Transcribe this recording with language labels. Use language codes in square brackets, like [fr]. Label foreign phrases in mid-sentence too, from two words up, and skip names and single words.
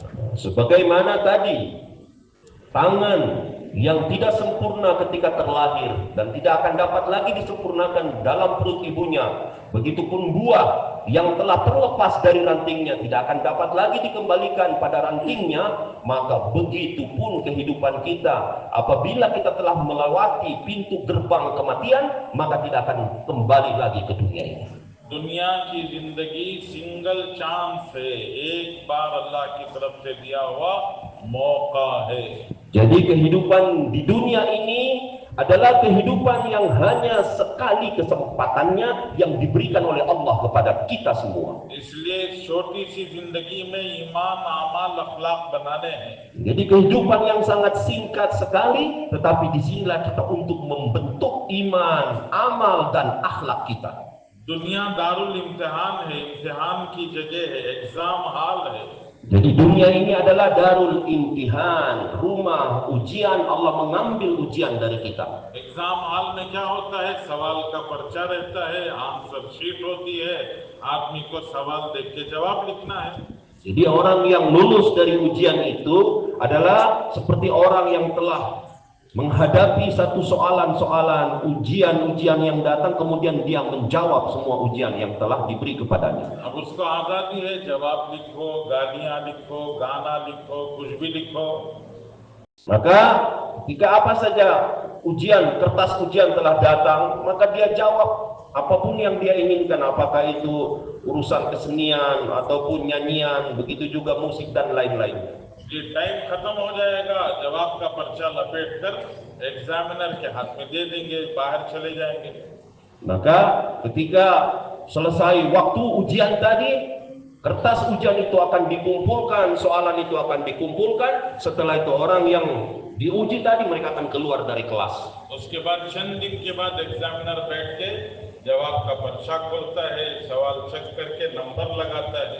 [id] Sebagaimana tadi, tangan yang tidak sempurna ketika terlahir dan tidak akan dapat lagi disempurnakan dalam perut ibunya, begitupun buah yang telah terlepas dari rantingnya tidak akan dapat lagi dikembalikan pada rantingnya, maka begitupun kehidupan kita. Apabila kita telah melewati pintu gerbang kematian, maka tidak akan kembali lagi ke dunia ini. [hi] दुनिया की जिंदगी [en] single chance [hi] है, एक बार अल्लाह की तरफ से दिया हुआ मौका है. [id] Jadi kehidupan di dunia ini adalah kehidupan yang hanya sekali kesempatannya yang diberikan oleh Allah kepada kita semua. [hi] इसलिए छोटी सी जिंदगी में ईमान, आमाल, अखलाक बनाने हैं. [id] Jadi kehidupan yang sangat singkat sekali, tetapi disinilah kita untuk membentuk iman, amal, dan akhlak kita. [hi] दुनिया दारुल इम्तिहान है, इम्तिहान की जगह है, [en] exam hall [hi] है। [id] Jadi dunia ini adalah [ar] دار الامتحان, [id] rumah ujian. Allah mengambil ujian dari kita. [hi] एग्जाम हॉल में क्या होता है? सवाल का पर्चा रहता है, [en] answer sheet [hi] होती है, आदमी को सवाल देख के जवाब लिखना है। [id] Jadi orang yang lulus dari ujian itu adalah seperti orang yang telah menghadapi satu soalan-soalan, ujian-ujian yang datang, kemudian dia menjawab semua ujian yang telah diberi kepadanya. [hi] अब उसको आजादी है, जवाब लिखो, गालियां लिखो, गाना लिखो, कुछ भी लिखो। [id] Maka ketika apa saja ujian, kertas ujian telah datang, maka dia jawab apapun yang dia inginkan, apakah itu urusan kesenian ataupun nyanyian, begitu juga musik dan lain-lain. [hi] ये टाइम खत्म हो जाएगा, जवाब का पर्चा लपेट कर एग्जामिनर के हाथ में दे देंगे, बाहर चले जाएंगे। [id] Maka ketika selesai waktu ujian tadi, kertas ujian itu akan dikumpulkan, soalan itu akan dikumpulkan. Setelah itu orang yang diuji tadi mereka akan keluar dari kelas. [hi] उसके बाद चंद दिन के बाद एग्जामिनर बैठ के जवाब का पर्चा खोलता है, सवाल चेक करके नंबर लगाता है।